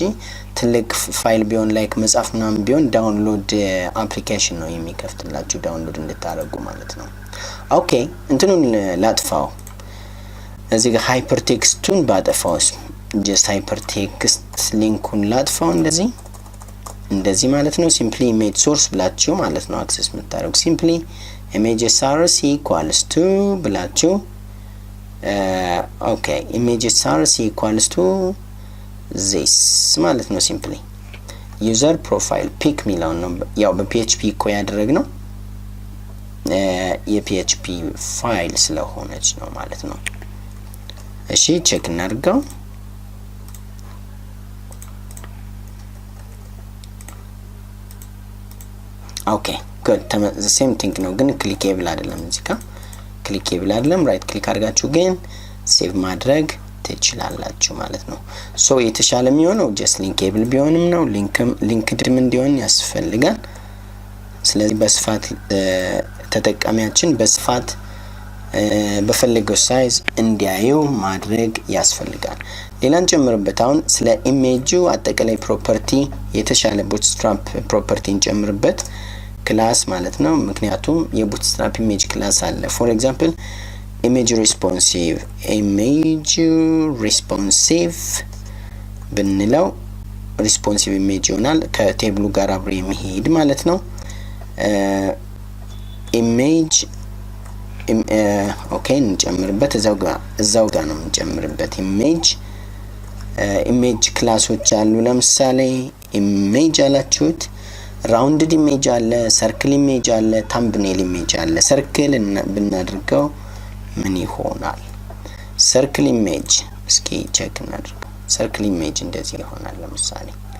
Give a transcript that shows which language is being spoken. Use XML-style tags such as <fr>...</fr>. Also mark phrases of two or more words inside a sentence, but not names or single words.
<am>ትልቅ ፋይል ቢሆን ላይክ መጻፍ ምናምን ቢሆን</am> <en>download application</en> <am>ነው የሚከፍትላችሁ ዳውንሎድ እንድታደርጉ ማለት ነው ኦኬ እንትኑን ላጥፋው እዚህ ጋር</am> <en>hyper textun</en> <am>ባጠፋውስ</am> <en>just hyper text linkun</en> <am>ላጥፋው እንደዚህ ማለት ነው</am> <en>simply image source</en> <am>ብላችሁ ማለት ነው አክሰስ የምታደርጉ</am> <en>simply image src equals to</en> <am>ብላችሁ</am> <en>OK image src equals to this</en> <am>ማለት ነው</am> <en>simply user profile pic</en> <am>ሚለው ነው ያው በphp እኮ ያደረግነው የphp ፋይል ስለሆነች ነው ማለት ነው እሺ ቼክ እናድርገው</am> <en>OK good the same thing</en> <am>ነው ግን ክሊኬብል አይደለም እዚህ ጋር ክሊኬብል አይደለም</am> <en>right click</en> <am>አድርጋችሁ ግን ሴቭ ማድረግ ትችላላችሁ ማለት ነው ሶ የተሻለ የሚሆነው</am> <en>just linkable</en> <am>ቢሆንም ነው ሊንክድም እንዲሆን ያስፈልጋል ስለዚህ በስፋት ተጠቃሚያችን በስፋት በፈለገው ሳይዝ እንዲያየው ማድረግ ያስፈልጋል ሌላን ጨምርበት አሁን ስለ ኢሜጁ አጠቃላይ ፕሮፐርቲ የተሻለ bootstrap ፕሮፐርቲን ጨምርበት ክላስ ማለት ነው ምክንያቱም የbootstrap</am> <en>image class</en> <am>አለ</am> <en>for example image</en> <am>responsive ብንለው</am> <en>responsive image</en> <am>ይሆናል ከቴብሉ ጋር አብሮ የሚሄድ ማለት ነው image ኦኬ እንጨምርበት እዛው ጋር ነው እንጨምርበት</am> <en>image classes</en> <am>አሉ ለምሳሌ ኢሜጅ አላችሁት</am> <en>rounded image</en> <am>አለ</am> <en>circle image</en> <am>አለ</am> <en>thumbnail image</en> <am>አለ ሰርክል ብናድርገው ምን ይሆናል</am> <en>circle image</en> <am>እስኪ ቼክ እናድርገው</am> <en>circle image</en> <am>እንደዚህ ይሆናል ለምሳሌ</am>